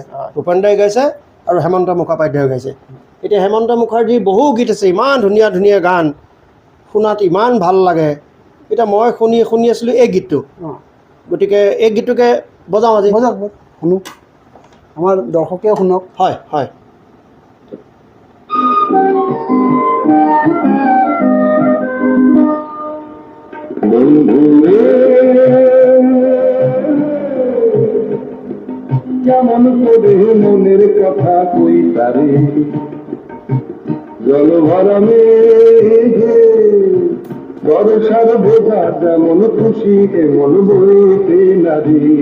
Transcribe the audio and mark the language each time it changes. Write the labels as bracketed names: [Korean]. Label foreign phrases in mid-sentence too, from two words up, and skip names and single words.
[Assamese] ভূপেন দাই গাইছে আৰু হেমন্ত মুখোপাধ্যায়ে গাইছে। এতিয়া হেমন্ত মুখাৰ্জীৰ বহু গীত আছে, ইমান ধুনীয়া ধুনীয়া গান, শুনাত ইমান ভাল লাগে। এতিয়া মই শুনি আছিলোঁ এই গীতটো, গতিকে এই গীতটোকে বজাওঁ আজি। শুনো, আমাৰ দৰ্শকে শুনক। হয় হয়। [Bangla] কেমন করে মনের কথা কই তারে জল ভরা মেঘে বর্ষার বোঝা যেমন খুশি কেমন বইতে নারী